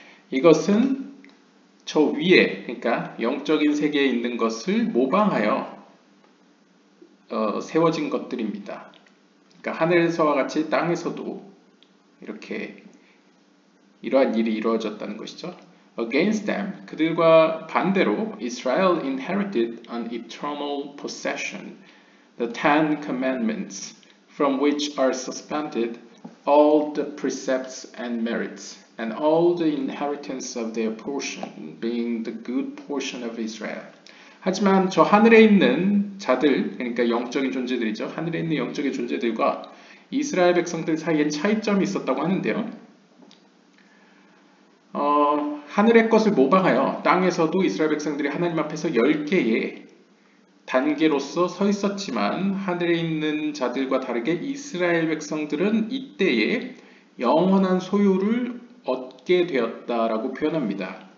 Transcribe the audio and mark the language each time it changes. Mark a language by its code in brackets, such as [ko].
[ko] 이것은 저 위에, 그러니까 영적인 세계에 있는 것을 모방하여 세워진 것들입니다. 그러니까 하늘에서와 같이 땅에서도 이렇게 이러한 일이 이루어졌다는 것이죠. [en] Against them, [ko] 그들과 반대로 [en] Israel inherited an eternal possession, the Ten Commandments, from which are suspended all the precepts and merits, and all the inheritance of their portion, being the good portion of Israel. [ko] 하지만 저 하늘에 있는 자들, 그러니까 영적인 존재들이죠. 하늘에 있는 영적인 존재들과 이스라엘 백성들 사이엔 차이점이 있었다고 하는데요. 하늘의 것을 모방하여 땅에서도 이스라엘 백성들이 하나님 앞에서 10개의 단계로서 서 있었지만 하늘에 있는 자들과 다르게 이스라엘 백성들은 이때에 영원한 소유를 얻게 되었다라고 표현합니다.